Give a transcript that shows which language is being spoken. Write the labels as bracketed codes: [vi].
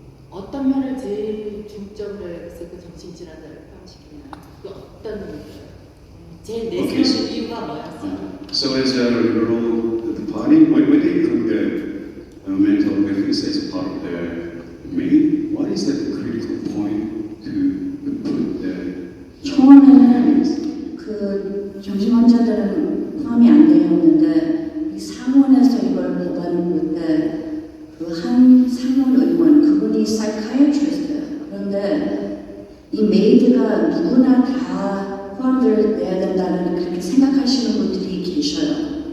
[ko] 어떤 면을 제일 중점으로 해서 그 정신질환자를 포함시키냐. 그 어떤 제일 내세우는 이유가 뭐였어요? [en] So as a liberal, the party, why do you include the mental illness as part of the main? What is the critical point to put the [ko] 처음에는 그 정신 환자들은 포함이 안 되었는데 이 상원에서 이걸 법안을 낼때그 한 상원 의원 그분이 사이카이어트리스트예요. 그런데 이 메이드가 누구나 다 포함돼야 된다는 그렇게 생각하시는 분들이 계셔요.